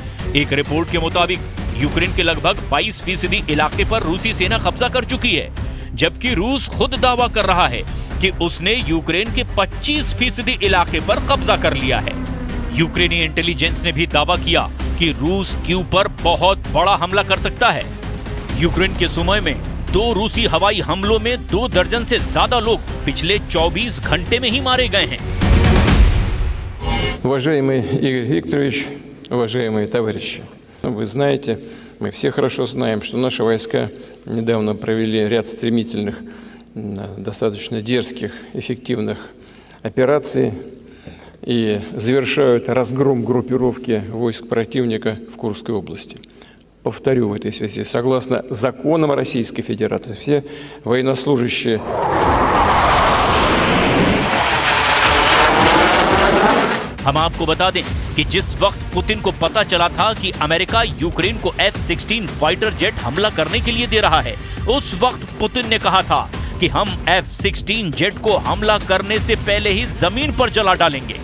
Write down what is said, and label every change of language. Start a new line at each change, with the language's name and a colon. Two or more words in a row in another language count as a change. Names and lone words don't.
Hindi: एक रिपोर्ट के मुताबिक यूक्रेन के लगभग 22% इलाके पर रूसी सेना कब्जा कर चुकी है, जबकि रूस खुद दावा कर रहा है कि उसने यूक्रेन के 25% इलाके पर कब्जा कर लिया है। यूक्रेनी इंटेलिजेंस ने भी दावा किया कि रूस कीव पर बहुत बड़ा हमला कर सकता है। यूक्रेन के सुमी में 2 रूसी हवाई हमलों में 2 दर्जन से ज्यादा लोग पिछले 24 घंटे में ही मारे गए हैं।
Russian: Уважаемый Игорь Викторович, уважаемые товарищи, вы знаете, мы все хорошо знаем, что наши войска недавно провели ряд стремительных, достаточно дерзких, эффективных операций и завершают разгром группировки войск противника в Курской области. Повторю в этой связи, согласно законам Российской Федерации, все военнослужащие...
Hindi: हम आपको बता दें कि जिस वक्त पुतिन को पता चला था कि अमेरिका यूक्रेन को F-16
English: fighter jet
Hindi: हमला करने के लिए दे रहा है, उस वक्त पुतिन ने कहा था कि हम F-16 जेट को हमला करने से पहले ही जमीन पर जला डालेंगे।